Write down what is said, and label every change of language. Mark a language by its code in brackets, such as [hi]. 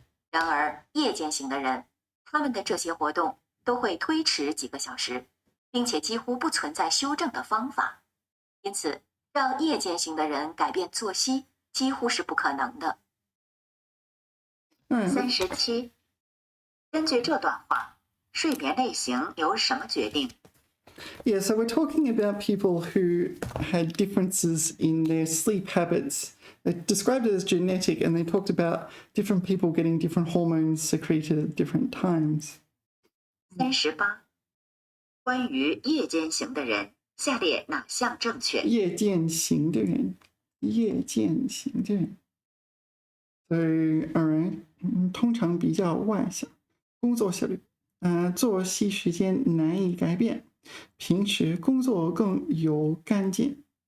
[zh] 然而，夜间型的人，他们的这些活动都会推迟几个小时，并且几乎不存在修正的方法。因此，让夜间型的人改变作息几乎是不可能的。 37，根据这段话，睡眠类型由什么决定？ [en] Yeah, so we're talking about people who had differences in their sleep habits. They described it as genetic, and they talked about different people getting different hormones secreted at different times. [zh] 38，关于夜间型的人，下列哪项正确？夜间型的人，夜间型的人。 [en] So, alright， [zh] 通常比较外向，工作效率，作息时间难以改变，平时工作更有干劲。